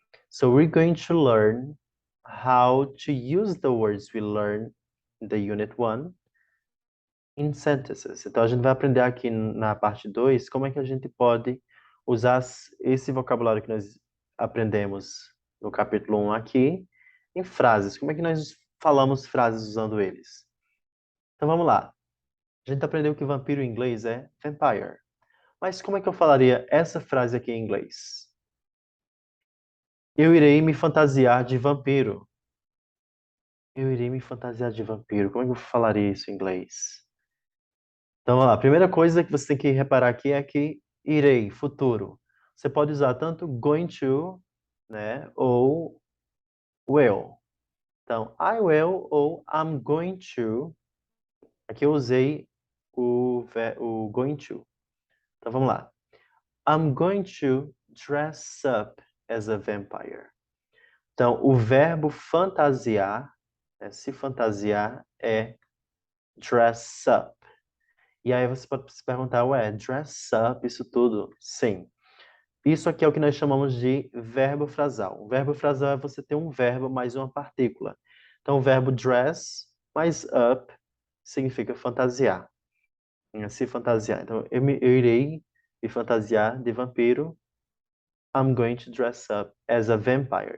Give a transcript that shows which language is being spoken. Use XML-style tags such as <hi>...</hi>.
<en>So we're going to learn how to use the words we learned in the Unit 1 in sentences.</en> <pt>Então a gente vai aprender aqui na parte 2 como é que a gente pode usar esse vocabulário que nós aprendemos no capítulo 1 aqui em frases. Como é que nós falamos frases usando eles? Então vamos lá. A gente aprendeu que vampiro em inglês é vampire. Mas como é que eu falaria essa frase aqui em inglês? Eu irei me fantasiar de vampiro. Eu irei me fantasiar de vampiro. Como é que eu falaria isso em inglês? Então, vamos lá. A primeira coisa que você tem que reparar aqui é que irei, futuro. Você pode usar tanto going to, né, ou will. Então,</pt> <en>I will</en> <pt>ou</pt> <en>I'm going to.</en> <pt>Aqui eu usei o going to. Então, vamos lá.</pt> <en>I'm going to dress up as a vampire.</en> <pt>Então, o verbo fantasiar, né, se fantasiar, é dress up. E aí você pode se perguntar, ué, dress up, isso tudo? Sim. Isso aqui é o que nós chamamos de verbo frasal. O verbo frasal é você ter um verbo mais uma partícula. Então, o verbo dress mais up significa fantasiar. Se fantasiar. Então, eu irei me fantasiar de vampiro.</pt> <en>I'm going to dress up as a vampire.</en>